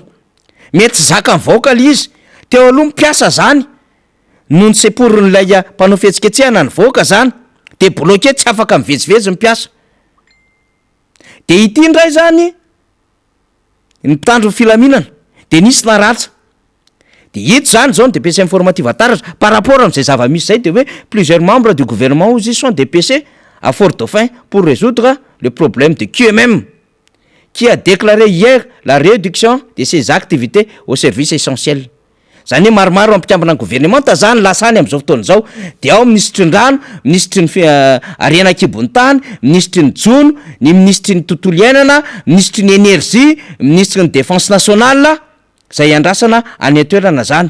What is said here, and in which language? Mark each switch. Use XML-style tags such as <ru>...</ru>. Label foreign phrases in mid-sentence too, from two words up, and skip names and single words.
<mg>Mety zaka mivaoka le izy, teo aloha mipiasa zany, noho ny seporin'ilay mpanao fihetsiketsehana ny voaka zany, de bloqué tsy afaka mivezivezy mipiasa. De ity indray zany ny mpitandro ny filaminana de nisy naratsa. De ito zany zao ny DPC informative taratra</mg> <fr>par rapport</fr> <mg>am'izay zava-misy zay de hoe</mg> <fr>plusieurs membres du gouvernement aussi sont dépêchés à Fort Dauphin pour résoudre le problème de QMM qui a déclaré hier la réduction de ses activités au service essentiel.</fr> <mg>Zany hoe maromaro ampikambana ny gouvernement tazany lasany am'izao fotoana zao, de ao ministry ny rano, ministry ny ariana kibon'ny tany, ministry ny jono, ny ministry ny tontolo iainana, ministry ny énergie, ministry ny</mg> <fr>défense nationale,</fr> <mg>zay andrasana any atoerana zany.</mg>